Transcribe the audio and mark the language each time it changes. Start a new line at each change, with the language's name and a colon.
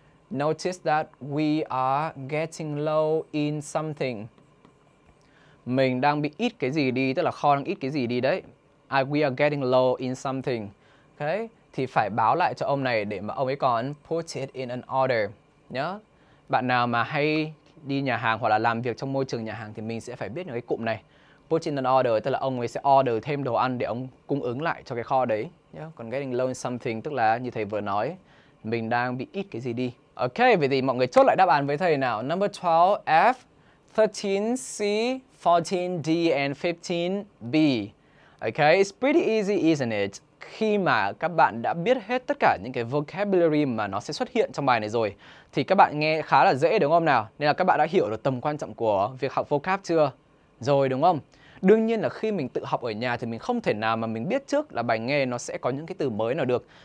English: Notice that we are getting low in something.
Vietnamese: Mình đang bị ít cái gì đi, tức là kho đang ít cái gì đi đấy.
English: We are getting low in something. Okay?
Vietnamese: Thì phải báo lại cho ông này để mà ông ấy còn
English: put it in an order.
Vietnamese: Nhớ. Bạn nào mà hay đi nhà hàng hoặc là làm việc trong môi trường nhà hàng thì mình sẽ phải biết những cái cụm này.
English: Put in an order
Vietnamese: tức là ông ấy sẽ order thêm đồ ăn để ông cung ứng lại cho cái kho đấy. Còn
English: getting low in something
Vietnamese: tức là như thầy vừa nói, mình đang bị ít cái gì đi. Ok, vậy thì mọi người chốt lại đáp án với thầy nào.
English: Number 12, F, 13, C, 14, D, and 15, B. Okay, it's pretty easy, isn't it?
Vietnamese: Khi mà các bạn đã biết hết tất cả những cái vocabulary mà nó sẽ xuất hiện trong bài này rồi thì các bạn nghe khá là dễ, đúng không nào? Nên là các bạn đã hiểu được tầm quan trọng của việc học vocab chưa? Rồi, đúng không? Đương nhiên là khi mình tự học ở nhà thì mình không thể nào mà mình biết trước là bài nghe nó sẽ có những cái từ mới nào được.